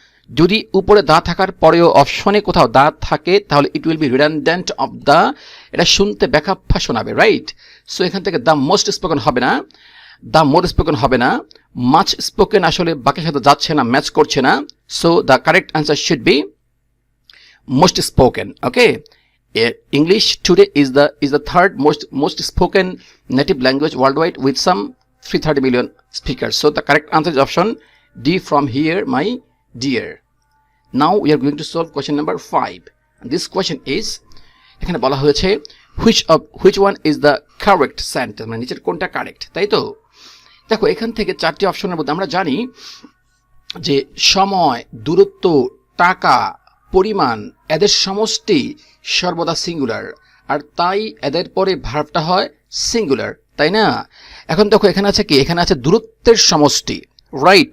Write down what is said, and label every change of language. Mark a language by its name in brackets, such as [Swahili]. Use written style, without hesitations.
[Bangla] যদি উপরে দা থাকার পরেও অপশনে কোথাও দা থাকে তাহলে [English] it will be redundant of the, [Bangla] এটা শুনতে ব্যাখ্যা শোনাবে, রাইট? সো এখান থেকে দ্য মোস্ট স্পোকেন হবে না, দ্য মোর স্পোকেন হবে না, মাচ স্পোকেন আসলে বাকির সাথে যাচ্ছে না, ম্যাচ করছে না। [English] So the correct answer should be most spoken. Okay, English today is the third most spoken native language worldwide with some 330 million speakers. So the correct answer is option D from here, my dear. Now we are going to solve question number 5. And this question is [Bangla] এখানে বলা হয়েছে [English] which one is the correct sentence, [Bangla] মানে নিচের কোনটা correct, তাই তো? দেখো এখান থেকে চারটি অপশনের মধ্যে আমরা জানি যে সময়, দূরত্ব, টাকা, পরিমাণ এদের সমষ্টি সর্বদা সিঙ্গুলার, আর তাই এদের পরে ভার্বটা হয় সিঙ্গুলার, তাই না? এখন দেখো এখানে আছে কি, এখানে আছে দূরত্বের সমষ্টি, রাইট?